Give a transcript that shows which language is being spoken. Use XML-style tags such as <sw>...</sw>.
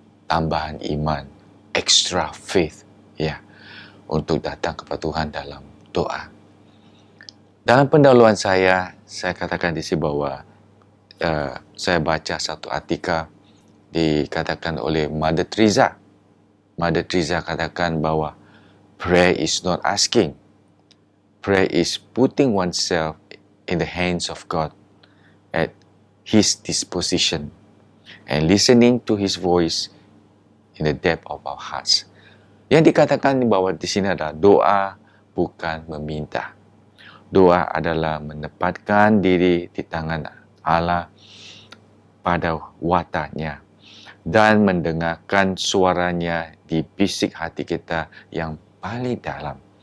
<id>tambahan iman,</id> <en>extra faith,</en> <id>ya, untuk datang kepada Tuhan dalam doa. Dalam pendahuluan saya katakan di sini bahwa saya baca satu artikel dikatakan oleh Mother Teresa.</id> <en>Mother Teresa</en> <id>katakan bahwa</id> <en>prayer is not asking. Prayer is putting oneself in the hands of God at His disposition and listening to His voice in the depth of our hearts.</en> <id>Yang dikatakan bahwa di sini adalah doa bukan meminta. Doa adalah menempatkan diri di tangan Allah pada wataknya dan mendengarkan suaranya di bisik hati kita yang paling dalam.</id>